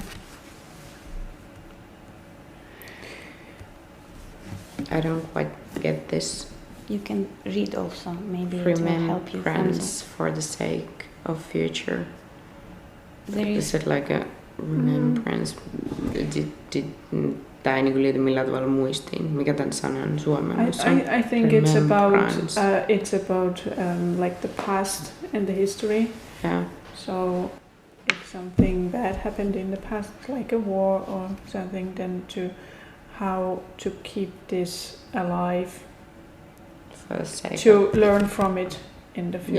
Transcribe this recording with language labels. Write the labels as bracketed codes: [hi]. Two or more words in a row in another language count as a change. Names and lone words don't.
[en] I don't quite get this. You can read also, maybe it will help you. Remembrance for the sake of future. Is it like a remembrance? [fi] Tämä ei liity millään tavalla muistiin. Mikä tämän sanan suomennossa on? [en] I think it's about like the past and the history. Yeah. So if something bad happened in the past, like a war or something, then how to keep this alive, to learn from it in the future.